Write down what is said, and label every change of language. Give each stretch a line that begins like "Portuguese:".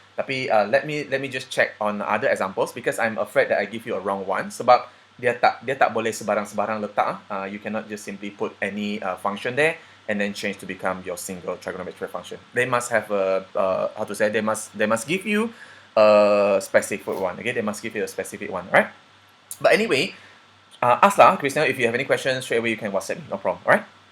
English: Tapi let me just check on other examples because I'm afraid that I give you a wrong one.
Malay: Sebab dia tak boleh sebarang-sebarang letak.
English: You cannot just simply put any function there and then change to become your single trigonometric function. They must have a how to say, they must give you a specific one. Okay, they must give you a specific one, right? But anyway, ask lah, Cristiano, if you have any questions straight away you can WhatsApp me, no problem, alright?